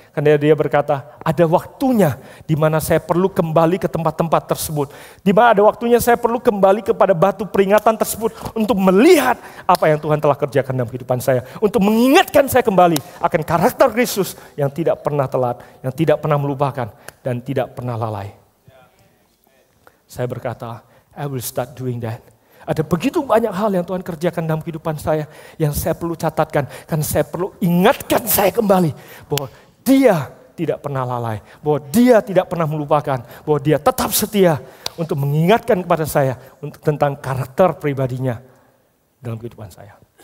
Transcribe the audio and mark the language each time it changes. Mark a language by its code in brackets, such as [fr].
[id] Karena dia berkata, ada waktunya di mana saya perlu kembali ke tempat-tempat tersebut. Di mana ada waktunya saya perlu kembali kepada batu peringatan tersebut untuk melihat apa yang Tuhan telah kerjakan dalam kehidupan saya. Untuk mengingatkan saya kembali akan karakter Kristus yang tidak pernah telat, yang tidak pernah melupakan, dan tidak pernah lalai. Saya berkata, [en] I will start doing that. [id] Ada begitu banyak hal yang Tuhan kerjakan dalam kehidupan saya yang saya perlu catatkan. Karena saya perlu ingatkan saya kembali bahwa dia tidak pernah lalai. Bahwa dia tidak pernah melupakan. Bahwa dia tetap setia untuk mengingatkan kepada saya tentang karakter pribadinya dalam kehidupan saya.